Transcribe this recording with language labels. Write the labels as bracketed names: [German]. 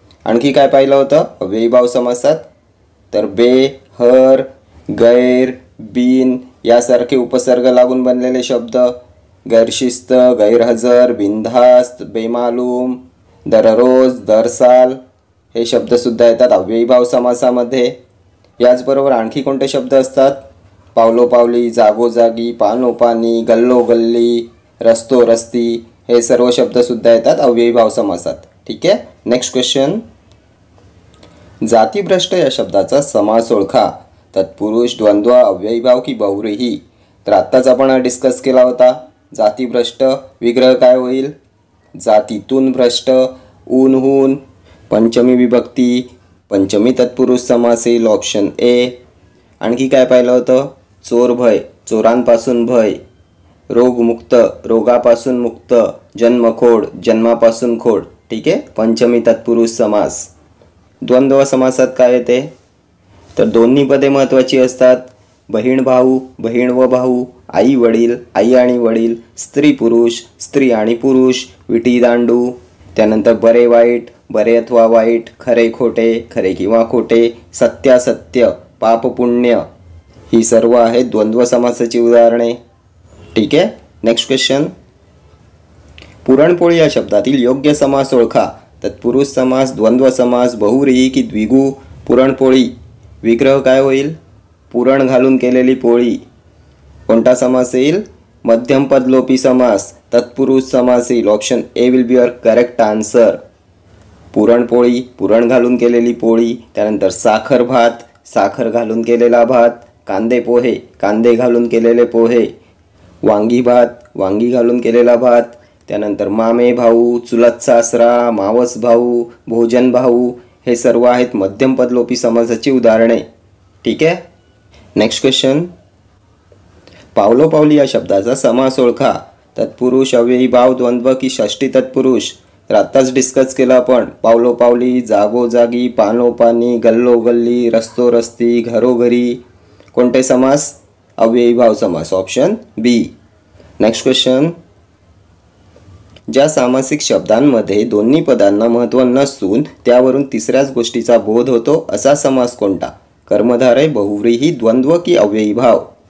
[Marathi] आणखी काय पाहिलं होतं अव्ययी भाव समासात? तर बे, हर, गैर, बिन यासारखे उपसर्ग लागून बनलेले शब्द गैरशिस्त, गैरहजर, बिनधास्त, बेमालूम, दररोज, दरसाल हे शब्द सुद्धा येतात अव्ययी भाव समासामध्ये। याचबरोबर आणखी कोणते शब्द असतात? पावलोपावली, जागोजागी, पानोपानी, गल्लोगल्ली, रस्तोरस्ती हे सर्व शब्द सुद्धा येतात अव्ययी भाव समासात, ठीक आहे। [English] next question, [Marathi] जातीभ्रष्ट या शब्दाचा समास ओळखा। तत्पुरुष, द्वंद्व, अव्ययी भाव की बहुव्रीही? तर आत्ताच आपण डिस्कस केला होता। जातीभ्रष्ट विग्रह काय होईल? जातीतून भ्रष्ट, ऊनहून, पंचमी विभक्ती, पंचमी तत्पुरुष समास येईल, ऑप्शन ए। आणखी काय पाहिलं होतं? चोरभय, चोरांपासून भय, रोगमुक्त, रोगापासून मुक्त, जन्मखोड, जन्मापासून खोड. ठीक आहे. पंचमी तत्पुरुष समास. द्वंद्व समासात काय येते? तर दोन्ही पदे महत्त्वाची असतात. बहीण भाऊ, बहीण व भाऊ, आई वडील, आई आणि वडील, स्त्री पुरुष, स्त्री आणि पुरुष, विटी दांडू. त्यानंतर बरे वाईट, बरे अथवा वाईट, खरे खोटे, खरे किंवा खोटे, सत्यासत्य, पाप पुण्य. ही सर्व आहेत द्वंद्व समासाची उदाहरणे. ठीक आहे. [English] Next question. [Marathi] पुरणपोळी या शब्दातील योग्य समास ओळखा. तत्पुरुष समास, द्वंद्व समास, बहुव्रीही की द्विगु. पुरणपोळी विग्रह काय होईल? पुरण घालून केलेली पोळी. कोणता समास येईल? मध्यम पद लोपी समास. तत्पुरुष समास येईल. [English] Option A will be your correct answer. [Marathi] Puran poli, पुरण घालून केलेली पोळी. त्यानंतर साखर भात, साखर घालून केलेला भात. कांदे पोहे, कांदे घालून केलेले पोहे. वांगी भात, वांगी घालून केलेला भात. त्यानंतर मामे भाऊ, चुलत सासरा, मावस भाऊ, भोजन भाऊ. हे सर्व आहेत मध्यम पद लोपी समासाची उदाहरणे. ठीक आहे. [English] Next question. [Marathi] पावलोपावली या शब्दाचा समास ओळखा. तत्पुरुष, अव्ययी भाव, द्वंद्व की षष्टी तत्पुरुष. तर आत्ताच डिस्कस केलं आपण. पावलोपावली, जागोजागी, पानोपानी, गल्लोगल्ली, रस्तोरस्ती, घरोघरी. कोणते समास? अव्ययी भाव समास. ऑप्शन बी. [English] Next question. [Marathi] ज्या सामासिक शब्दांमध्ये दोन्ही पदांना महत्त्व नसून त्यावरून तिसऱ्याच गोष्टीचा बोध होतो असा समास कोणता? कर्मधारय, बहुव्रीही, द्वंद्व की अव्ययी भाव.